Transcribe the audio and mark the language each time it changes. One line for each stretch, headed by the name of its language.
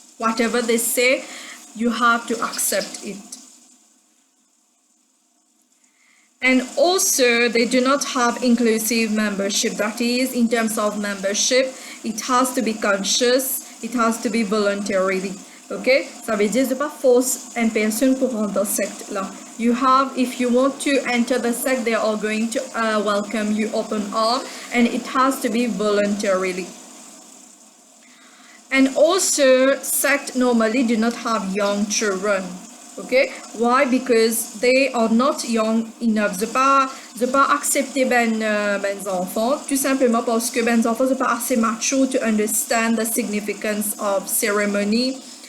English: Whatever they say, you have to accept it. And also, they do not have inclusive membership. That is, in terms of membership, it has to be conscious, it has to be voluntarily. Okay?
French: Ça veut dire, c'est pas force une personne pour rentrer dans secte là.
English: You have, if you want to enter the sect, they are going to welcome you open arms, and it has to be voluntarily. And also, sect normally do not have young children. Okay? Why? Because they are not young enough.
French: De pas accepter ben enfants, tout simplement parce que ben enfants sont pas assez mature
English: to understand the significance of ceremony.